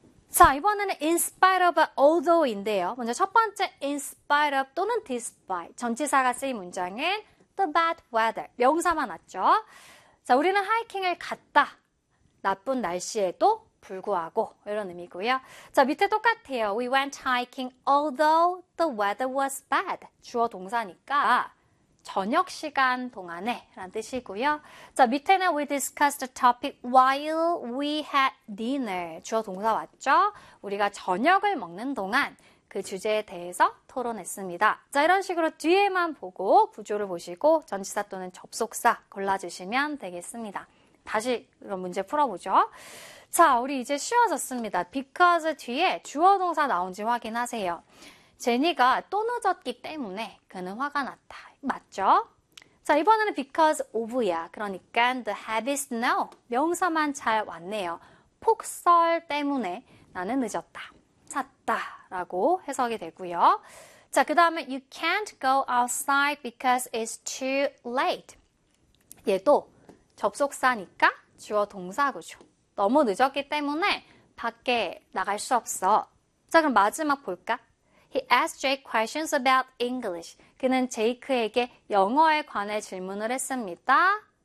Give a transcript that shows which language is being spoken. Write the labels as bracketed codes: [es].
[ko] 자, 이번에는 in spite of, although인데요. 먼저 첫 번째 in spite of 또는 despite. 전치사가 쓰인 문장은 the bad weather. 명사만 왔죠. 자, 우리는 하이킹을 갔다. 나쁜 날씨에도 불구하고 이런 의미고요. 자, 밑에 똑같아요. [en] We went hiking although the weather was bad. [ko] 주어 동사니까 저녁 시간 동안에 라는 뜻이고요. [en] 자, 밑에는 we discussed the topic while we had dinner. [ko] 주어 동사 왔죠? 우리가 저녁을 먹는 동안 그 주제에 대해서 토론했습니다. 자, 이런 식으로 뒤에만 보고 구조를 보시고 전치사 또는 접속사 골라주시면 되겠습니다. 다시 이런 문제 풀어보죠. 자, 우리 이제 쉬워졌습니다. because 뒤에 주어 동사 나온지 확인하세요. 제니가 또 늦었기 때문에 그는 화가 났다. 맞죠? 자, 이번에는 because of야. 그러니까 the heavy snow. 명사만 잘 왔네요. 폭설 때문에 나는 늦었다. 잤다. 라고 해석이 되고요. [en] 자, 그 다음에 you can't go outside because it's too late. [ko] 얘도 접속사니까 주어 동사구죠. 너무 늦었기 때문에 밖에 나갈 수 없어. 자, 그럼 마지막 볼까? [en] He asked Jake questions about English. [ko] 그는 제이크에게 영어에 관해 질문을 했습니다.